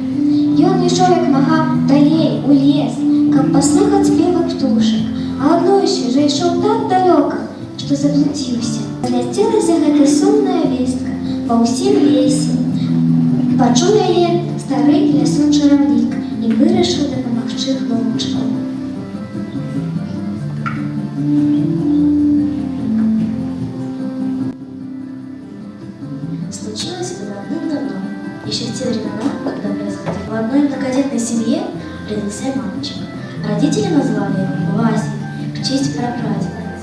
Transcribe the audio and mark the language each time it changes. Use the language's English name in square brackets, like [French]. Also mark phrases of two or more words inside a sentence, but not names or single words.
[Belarusian] Ён ішоў як мага далей у лес, каб паслухаць спевы птушак, а аднойчы вже ішоў так далёка, што заблудзіўся. Разляцелася гэта сумная вестка па ўсім лесе. Пачуў яе стары лясун чаравнік і вырашыў дапамагчы хлопчыку. [Russian] Случилось это давным-давно, еще в те времена, когда происходило. В одной многодетной семье родился мальчик. Родители назвали его Васей в честь прапрадеда.